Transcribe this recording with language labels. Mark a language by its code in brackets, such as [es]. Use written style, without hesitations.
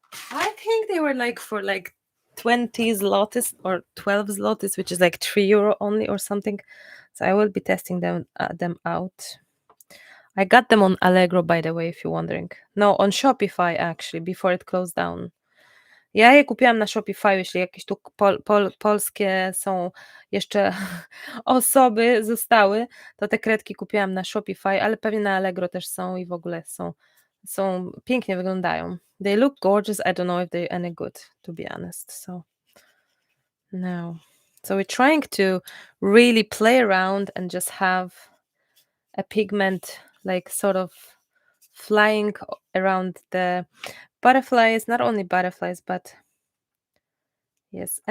[en] I think they were like for like 20 zlotys or 12 zlotys, which is like €3 only or something. So I will be testing them out. I got them on Allegro, by the way, if you're wondering. No, on Shopify actually, before it closed down. [pl] Ja je kupiłam na Shopify, jeśli jakieś tu polskie są jeszcze osoby zostały, to te kredki kupiłam na Shopify, ale pewnie na Allegro też są i w ogóle są pięknie wyglądają. [en] They look gorgeous. I don't know if they're any good, to be honest. So no. So we're trying to really play around and just have a pigment like sort of flying around the butterflies, not only butterflies, but yes.